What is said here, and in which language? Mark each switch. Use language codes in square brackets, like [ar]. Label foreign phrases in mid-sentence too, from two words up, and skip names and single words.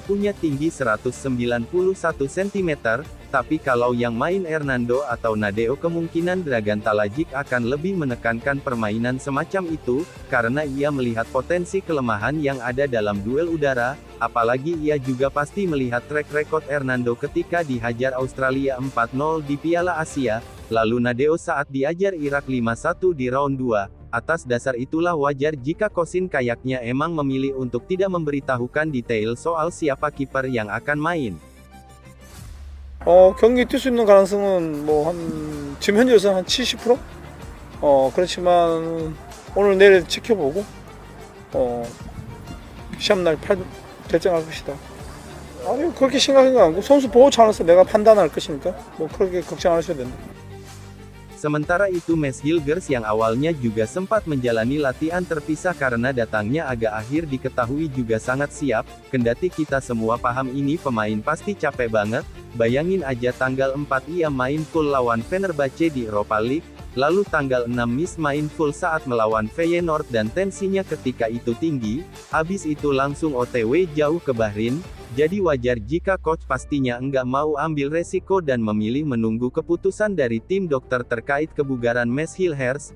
[id] punya tinggi 191 cm, tapi kalau yang main Hernando atau Nadeo kemungkinan Dragan Talajic akan lebih menekankan permainan semacam itu, karena ia melihat potensi kelemahan yang ada dalam duel udara, apalagi ia juga pasti melihat [en] track record [id] Hernando ketika dihajar Australia 4-0 di Piala Asia, lalu Nadeo saat diajar Irak 5-1 di round 2. Atas dasar itulah wajar jika Kosin kayaknya emang memilih untuk tidak memberitahukan detail soal siapa kiper yang akan main. [ko] 경기 뛸 수 있는 가능성은 뭐 지금 현재로서는 한 70%? 그렇지만 오늘 내일 지켜보고 시합날 결정할 것이다. 아니 그렇게 심각한 거 아니고 선수 보호 차원에서 내가 판단할 것이니까 뭐 그렇게 걱정 안 하셔도 된다. [id] Sementara itu Mes Hilgers yang awalnya juga sempat menjalani latihan terpisah karena datangnya agak akhir diketahui juga sangat siap, kendati kita semua paham ini pemain pasti capek banget, bayangin aja tanggal 4 ia main full lawan Fenerbahce di Europa League, lalu tanggal 6 Mis main full saat melawan Feyenoord dan tensinya ketika itu tinggi, habis itu langsung OTW jauh ke Bahrain, Jadi wajar jika coach pastinya enggak mau ambil resiko dan memilih menunggu keputusan dari tim dokter terkait kebugaran Meshiel Hersh.